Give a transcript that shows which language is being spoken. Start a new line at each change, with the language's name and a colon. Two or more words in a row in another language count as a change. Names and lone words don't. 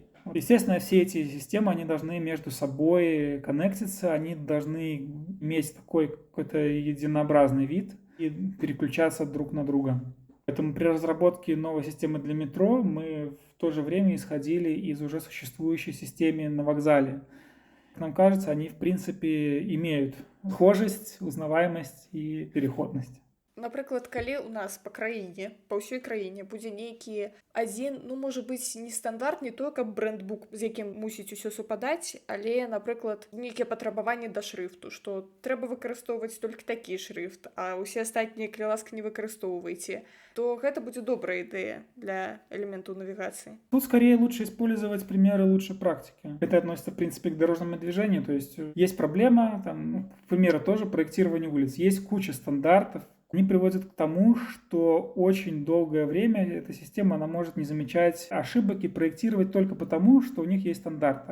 Russian: Естественно, все эти системы, они должны между собой коннектиться, они должны иметь такой какой-то единообразный вид и переключаться друг на друга. Поэтому при разработке новой системы для метро мы в то же время исходили из уже существующей системы на вокзале. Как нам кажется, они в принципе имеют схожесть, узнаваемость и переходность.
Belarusian: Напрыклад, калі ў нас па ўсёй краіне будзе нейкі адзін, можа быць, не стандарт, не то, каб брендбук, з якім мусіць усё супадаць, але, напрыклад, нейкія патрабаванні да шрыфту, што трэба выкарыстоўваць толькі такі шрыфт, а ўсе астатнія, калі ласка, не выкарыстоўвайце, то гэта будзе добрая ідэя для элементаў навигации.
Russian: Тут скорее лучше использовать примеры лучшей практики. Это относится, в принципе, к дорожному движению. То есть проблема, к примеру, тоже проектирование улиц. Есть куча стандартов. Они приводят к тому, что очень долгое время эта система она может не замечать ошибок и проектировать только потому, что у них есть стандарт.